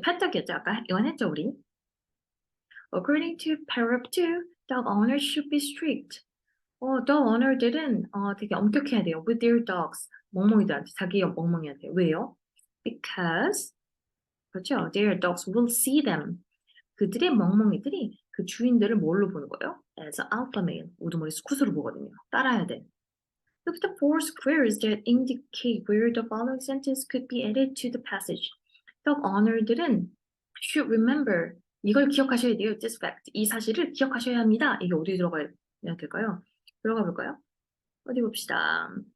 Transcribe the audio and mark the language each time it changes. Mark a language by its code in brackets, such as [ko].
[ko] 패떡이었죠. 아까 이건 했죠, 우리. [en] According to paragraph 2, dog owners should be strict. [ko] dog owner들은 되게 엄격해야 돼요. [en] With their dogs. [ko] 멍멍이들한테, 자기 멍멍이한테. 왜요? Because 그렇죠. [en] Their dogs will see them. [ko] 그들의 멍멍이들이 그 주인들을 뭘로 보는 거예요? [en] As alpha male. [ko] 우두머리 수컷으로 보거든요. 따라야 돼. [en] Look at the four squares that indicate where the following sentence could be added to the passage. dog owner들은 should remember. [ko] 이걸 기억하셔야 돼요. [en] This fact. [ko] 이 사실을 기억하셔야 합니다. 이게 어디 들어가야 될까요? 들어가 볼까요? 어디 봅시다.